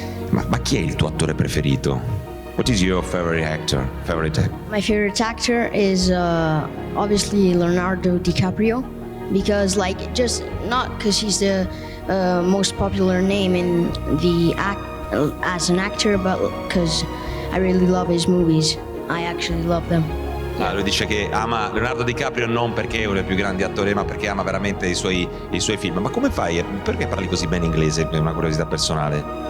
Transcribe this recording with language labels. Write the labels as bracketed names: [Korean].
[Italian] Ma chi è il tuo attore preferito? [English] What is your favorite actor? My favorite actor is obviously Leonardo DiCaprio, because just not because he's the most popular name in the as an actor, but because I really love his movies. I actually love them. [Italian] Lui dice che ama Leonardo DiCaprio non perché è uno dei più grandi attori, ma perché ama veramente i suoi film. Ma come fai? Perché parli così bene inglese? È una curiosità personale.